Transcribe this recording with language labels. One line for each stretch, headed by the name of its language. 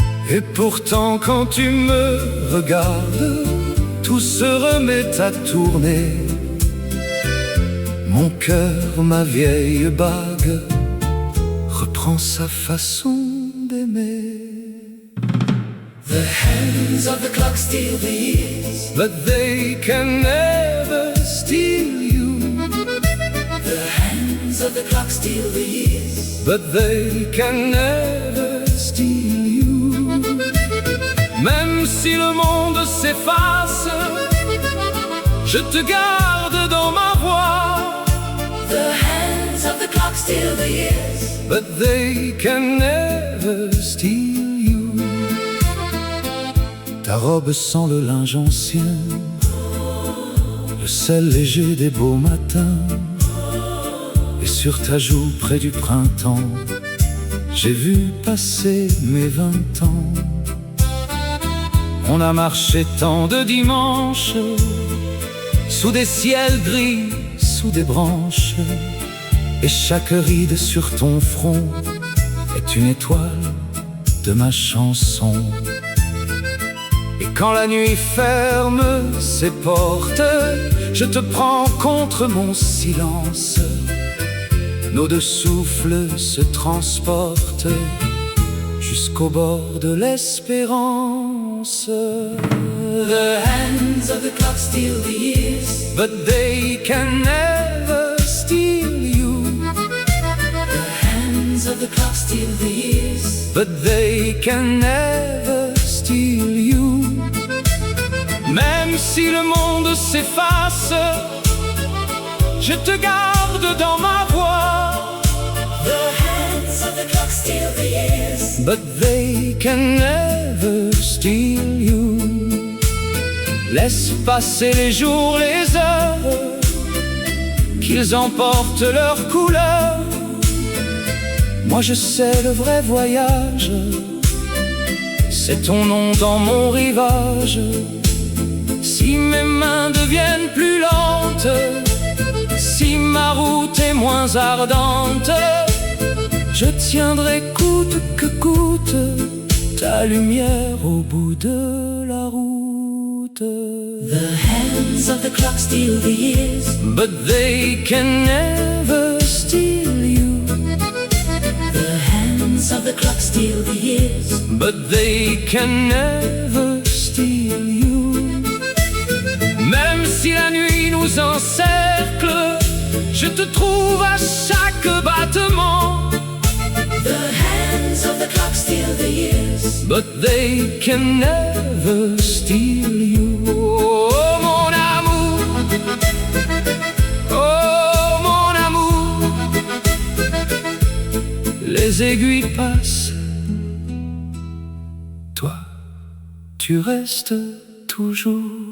French: Et pourtant quand tu me regardes, tout se remet à tourner. Mon cœur, ma vieille bague, reprend sa façon d'aimer.
English: The hands of the clock steal the years, But they can never steal you. the hands of the clock steal the years, But they can never steal you.
French: Même si le monde s'efface, je te garde dans ma voix.
English: the hands of the clock steal the years, But they can never steal you.
French: Ta robe sent le linge ancien, le sel léger des beaux matins, et sur ta joue près du printemps, j'ai vu passer mes 20 ans. On a marché tant de dimanches, sous des ciels gris, sous des branches, et chaque ride sur ton front est une étoile de ma chanson. Et quand la nuit ferme ses portes, je te prends contre mon silence. Nos deux souffles se transportent jusqu'au bord de l'espérance.
English: the hands of the clock steal the years, But they can never steal you. the hands of the clock steal the years, But they can never steal you.
French: Même si le monde s'efface, je te garde dans ma voix.
English: the hands of the clock steal the years, But they can never steal you.
French: Laisse passer les jours, les heures, qu'ils emportent leurs couleurs. Moi je sais le vrai voyage, c'est ton nom dans mon rivage. Si mes mains deviennent plus lentes, si ma route est moins ardente, je tiendrai coûte que coûte ta lumière au bout de la route.
English: the hands of the clock steal the years, But they can never steal you. the hands of the clock steal the years, But they can never steal you.
French: Même si la nuit nous encercle, je te trouve à chaque battement.
English: the hands of the clock steal the years, But they can never steal you.
French: Oh mon amour, oh mon amour, les aiguilles passent, toi tu restes toujours.